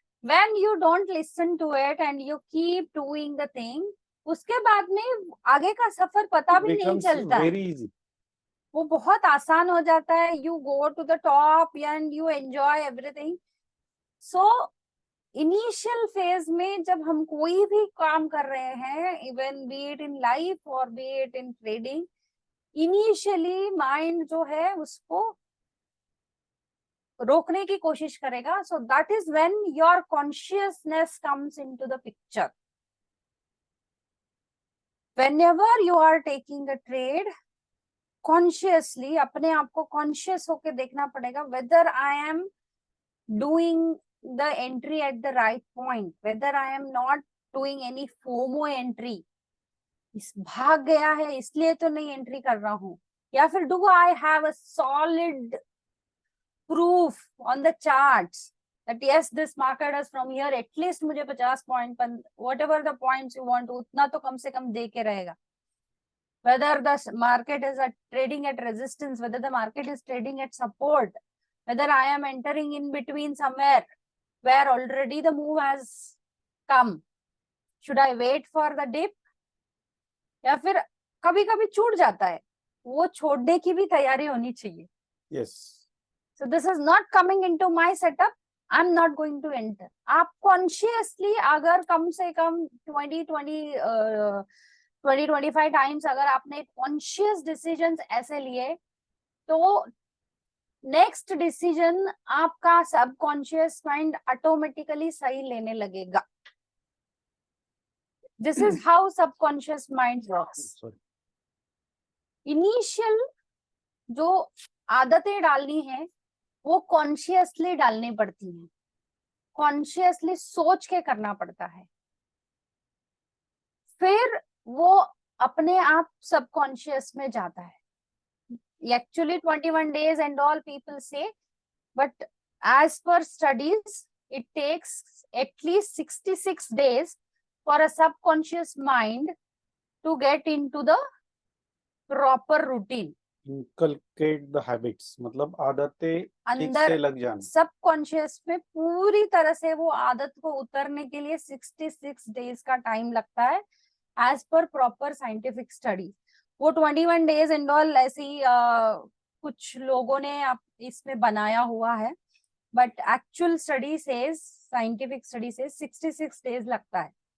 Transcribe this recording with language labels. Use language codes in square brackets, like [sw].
[en] When you don't listen to it and you keep doing the thing, [hi] उसके बाद में आगे का सफर पता भी नहीं चलता है। [en] very easy. [hi] वो बहुत आसान हो जाता है। [en] You go to the top and you enjoy everything. [hi] So initial phase में जब हम कोई भी काम कर रहे हैं, [en] even be it in life or be it in trading, [hi] initially mind जो है उसको रोकने की कोशिश करेगा। [en] So that is when your consciousness comes into the picture. Whenever you are taking a trade, [hi] consciously अपने आप को कॉन्शियस होके देखना पड़ेगा, [en] whether I am doing the entry at the right point, whether I am not doing any FOMO entry, [hi] इस भाग गया है इसलिए तो नहीं एंट्री कर रहा हूं, [en] या फिर do I have a solid proof on the charts that yes this market is from here at least [hi] मुझे 50 point, [en] whatever the points you want, [hi] उतना तो कम से कम दे के रहेगा. [en] Whether the market is trading at resistance, whether the market is trading at support, whether I am entering in between somewhere where already the move has come, should I wait for the dip, [hi] या फिर कभी कभी छूट जाता है, वो छोड़ने की भी तैयारी होनी चाहिए. [en] Yes. So this is not coming into my setup, I'm not going to enter. [hi] आप कॉन्शियसली अगर कम से कम 20-25 टाइम्स अगर आपने कॉन्शियस डिसीजंस ऐसे लिए, तो नेक्स्ट डिसीजन आपका सबकॉन्शियस माइंड ऑटोमेटिकली सही लेने लगेगा. [en] This is how subconscious mind works. [hi] Initial जो आदतें डालनी है वो कॉन्शियसली डालनी पड़ती हैं, कॉन्शियसली सोच के करना पड़ता है, फिर वो अपने आप सबकॉन्शियस में जाता है. [en] Actually 21 days and all people say, but as per studies it takes at least 66 days for a subconscious mind to get into the proper routine. Inculcate the habits, [hi] मतलब आदतें ठीक अंदर से लग जाना. सबकॉन्शियस में पूरी तरह से वो आदत को उतरने के लिए 66 डेज का टाइम लगता है [en] As per proper scientific study. [hi] वो 21 डेज एंड ऑल ऐसी कुछ लोगों ने इसमें बनाया हुआ है, बट एक्चुअल स्टडी से साइंटिफिक स्टडी से 66 डेज लगता है.